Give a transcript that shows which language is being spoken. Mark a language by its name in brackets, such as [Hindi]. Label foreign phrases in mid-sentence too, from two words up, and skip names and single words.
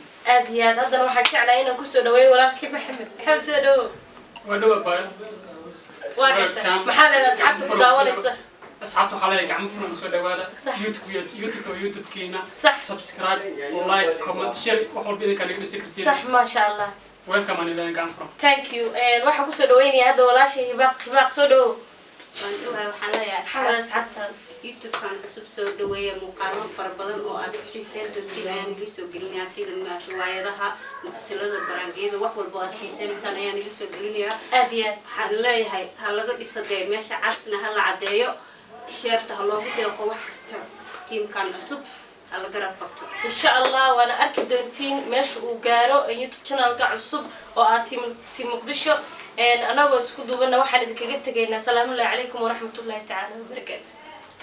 [Somali] aad iyo aad haddana waxaan jeclahay inaan ku soo dhaweeyo walaalkii Maxamed maxaa soo dhaw waa dhaw baa waa gartaa maxaa leedahay asxaabta ku daawanaysa asxaabta waxaa leeyahay gacmo furan soo dhawaada YouTube keena [English] subscribe like comment share [Somali] wax walba idinka naga dhisi kartiin [Arabic] صح ما شاء الله [Somali] welcome aan ilaahay gacmo furan [English] thank you [Somali] waxaan ku soo dhaweynayaa hadda walaashay hibaaq soo dhaw waxaan leeyahay asxaabta YouTube kan cusub soo dhaweeya muuqaallo fara badan oo aad xiiseen doontiin ayaan idin soo gelinayaa sida riwaayadaha musalsalada baraangiyada wax walba aad xiiseenaysan ayaan idin soo gelinayaa aad iyo aad waxaan leeyahay ha laga dhisadee meesha casna ha la cadeeyo sheerta ha loogu deeqo wax kasta teamkan cusub ha la garab qabto [Arabic] إن شاء الله [Somali] waana arki doontiin meesha uu gaaro YouTube channelka cusub oo aad team Muqdisho anagoo isku duubana waxaan idinkaga tagaynaa [Arabic] السلام عليكم ورحمة الله تعالى وبركاته